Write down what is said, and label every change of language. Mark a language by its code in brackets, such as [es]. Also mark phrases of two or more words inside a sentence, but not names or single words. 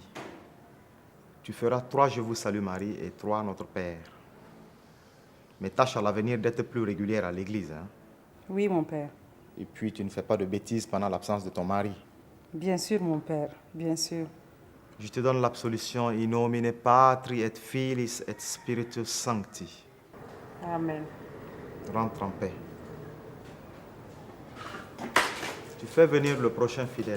[fr] Tu feras 3 Je vous salue Marie et 3 Notre Père. Mais tâche à l'avenir d'être plus régulière à l'église. Hein? Oui, mon père. Et puis tu ne fais pas de bêtises pendant l'absence de ton mari. Bien sûr, mon père, bien sûr. Je te donne l'absolution [la] in nomine Patri et Filis et Spiritus Sancti. [fr] Amen. Rentre en paix. Tu fais venir le prochain fidèle.